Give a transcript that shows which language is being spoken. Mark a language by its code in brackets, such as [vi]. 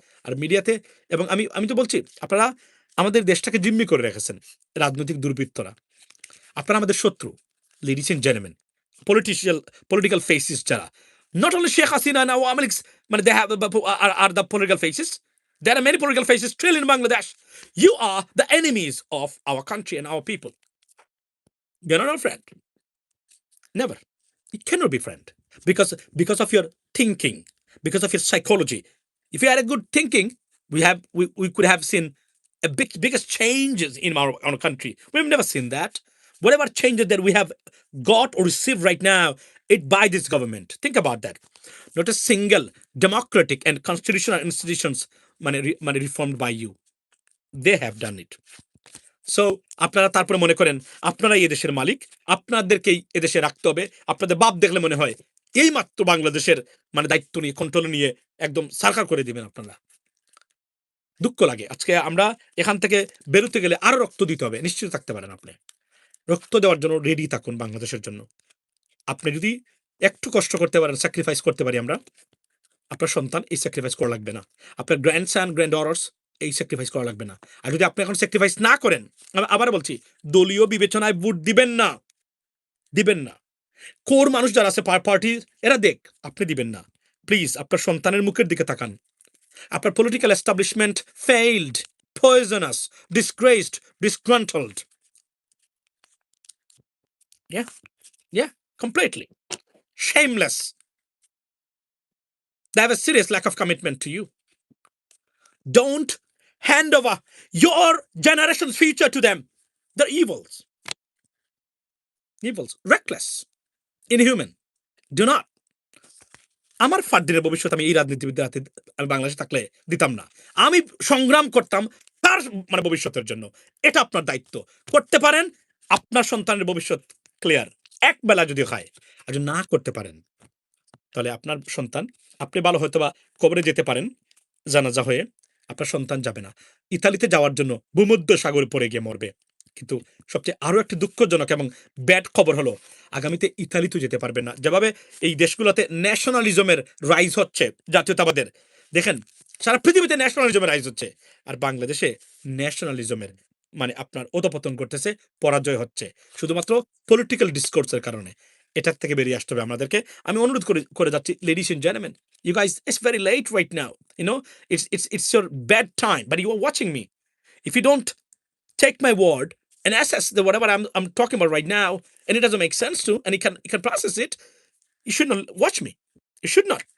[bn] আর মিডিয়াতে, এবং আমি তো বলছি, আপনারা আমাদের দেশটাকে জিম্মি করে রেখেছেন রাজনৈতিক দুর্বৃত্তরা। আপনারা আমাদের শত্রু, [en] ladies and gentleman, [bn] পলিটিক্যাল ফেসিস যারা। [en] Not only Sheikh Hasina না আওয়ামী লীগ, মানে they have are the political faces. There are many political faces still in Bangladesh. You are the enemies of our country and our people. You're not our friend. Never. It cannot be friend because of your thinking, because of your psychology. If you had a good thinking, we could have seen biggest changes in our country. We've never seen that. Whatever changes that we have got or received right now, it by this government. Think about that. Not a single democratic and constitutional institutions reformed by you. They have done it. [bn] So আপনারা তারপরে মনে করেন আপনারাই এদেশের মালিক, আপনাদেরকেই এদেশে রাখতে হবে। আপনাদের বাপ দেখলে মনে হয় এই মাত্র বাংলাদেশের মানে দায়িত্ব নিয়ে, কন্ট্রোল নিয়ে একদম সারকার করে দিবেন আপনারা। দুঃখ লাগে, আজকে আমরা এখান থেকে বেরোতে গেলে আরো রক্ত দিতে হবে, নিশ্চিত থাকতে পারেন। আপনি রক্ত দেওয়ার জন্য রেডি থাকুন বাংলাদেশের জন্য। আপনি যদি একটু কষ্ট করতে পারেন, স্যাক্রিফাইস করতে পারি আমরা, আপনার সন্তান এই স্যাক্রিফাইস করা লাগবে না, আপনার গ্র্যান্ডসন গ্র্যান্ড ডটার্স এই স্যাক্রিফাইস করা লাগবে না। আর যদি আপনি এখন স্যাক্রিফাইস না করেন, আবার বলছি, দলীয় বিবেচনায় ভোট দিবেন না। কোর মানুষ যারা আছে পার্টি, এরা দেখ, আপনি দিবেন না। প্লিজ আপনার সন্তানের মুখের দিকে তাকান। [en] আপনার political establishment failed, poisonous, disgraced, disgruntled. Yeah, completely shameless. They have a serious lack of commitment to you. Don't hand over your generation's future to them. They're evils, reckless, inhuman. Do not. [bn] আমার ফার্দিনের ভবিষ্যৎ আমি এই রাজনীতিবিদদের হাতে আমি বাংলাদেশে থাকলে দিতাম না। আমি সংগ্রাম করতাম তার মানে ভবিষ্যতের জন্য। এটা আপনার দায়িত্ব, করতে পারেন, আপনার সন্তানের ভবিষ্যৎ ক্লিয়ার। এক বেলা যদি খায় আর যদি না করতে পারেন, তাহলে আপনার সন্তান, আপনি ভালো হয়তো বা কবরে যেতে পারেন জানাজা হয়ে, আপনার সন্তান যাবে না। ইতালিতে যাওয়ার জন্য ভূমধ্য সাগরে পড়ে গিয়ে মরবে। কিন্তু সবচেয়ে আরো একটি দুঃখজনক এবং ব্যাড খবর হলো, আগামীতে ইতালিতে যেতে পারবে না। যেভাবে এই দেশগুলোতে ন্যাশনালিজমের রাইজ হচ্ছে, জাতীয়তাবাদের, দেখেন সারা পৃথিবীতে ন্যাশনালিজমের রাইজ হচ্ছে, আর বাংলাদেশে ন্যাশনালিজমের মানে আপনার অধপতন করতেছে, পরাজয় হচ্ছে শুধুমাত্র পলিটিক্যাল ডিসকোর্সের কারণে। এটার থেকে বেরিয়ে আসতে হবে আমাদেরকে। আমি অনুরোধ করে যাচ্ছি, [en] Ladies and gentleman, you guys, it's very late right now, you know, it's your bad time, but you are watching me. If you don't take my word and assess the whatever I'm talking about right now, and it doesn't make sense to, and you can process it, you should not watch me. You should not.